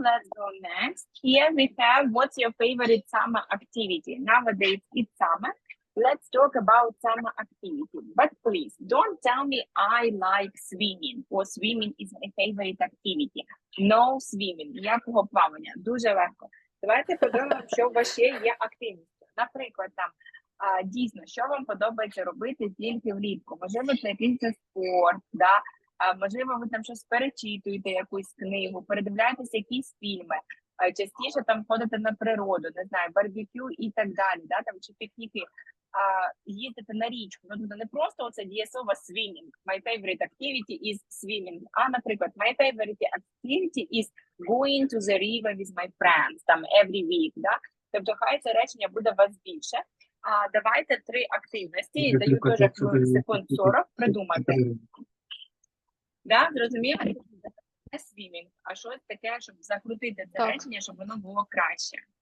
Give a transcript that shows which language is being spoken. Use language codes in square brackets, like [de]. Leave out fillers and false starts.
[en] Let's go next. Here we have what's your favorite summer activity? Nowadays it's summer. Let's talk about summer activity. But please don't tell me I like swimming or swimming is my favorite activity. No swimming. [uk] Ніякого плавання. Дуже легко. Давайте подумаємо, що у вас ще є активністю. Наприклад, там дійсно, що вам подобається робити тільки влітку? Можливо, це якийсь спорт, да? Можливо, ви там щось перечитуєте, якусь книгу, передивляєтесь якісь фільми, частіше там ходите на природу, не знаю, барбекю і так далі, да, там, чи пікніки, їздите на річку. Ну, тобто не просто оце дієслово swimming. [en] My favorite activity is swimming. [uk] А, наприклад, [en] my favorite activity is going to the river with my friends, там, every week, да. [uk] Тобто, хай це речення буде у вас більше. Давайте 3 активності, даю теж секунд 40, придумайте. Да, зрозуміло? Не свімінг, а щось таке, щоб закрутити це речення, щоб воно було краще.